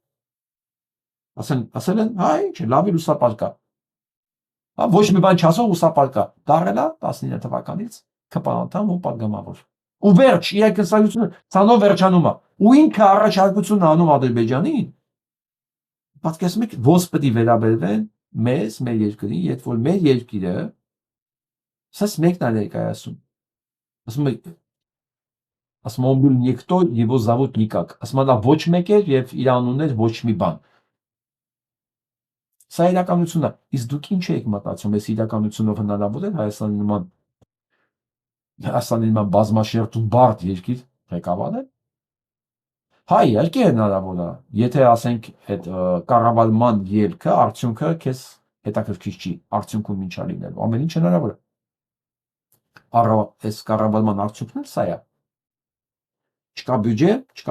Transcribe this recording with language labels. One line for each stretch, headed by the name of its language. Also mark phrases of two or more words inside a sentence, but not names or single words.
Armenian: ասել են, հա ինչ է, լավ ուսապարկա։ Ոչ մի բան չասող ուսապարկա։ Դարել է 19 թվականից ԿՊ անդամ ու պատգամավոր։ Ու վերջ, իր կենսագրությունը ցանով վերջանում է։ Ու ինքը առաջարկություն անում Ադրբեջանին։ Պատկերացնում եք, ոնց պետք է վերաբերվեն մեզ, մեր երկրին, երբ որ մեր երկիրը սաս մեկն է ներկայացում։ Ասում
Russian: он был никто, его зовут никак։
Armenian: Ասում նա ոչ մեկ էր եւ իր անունն էր ոչ մի բան։ Սա իրականությունն է։ Իսկ դուք ինչ եք մտածում, այս իրականությունով հնարավոր է Հայաստանի նման բազմաշերտ ու բարդ երկիր ղեկավարել։ Հա, իհարկե հնարավոր է։ Եթե ասենք այդ կառավարման ելքը, արդյունքը քեզ հետաքրքիր չի, արդյունքում ինչա լինելու։ Ամեն ինչ հնարավոր է։ Այս կառավարման արդյունքն էլ սա է։ Չկա բյուջե, չկա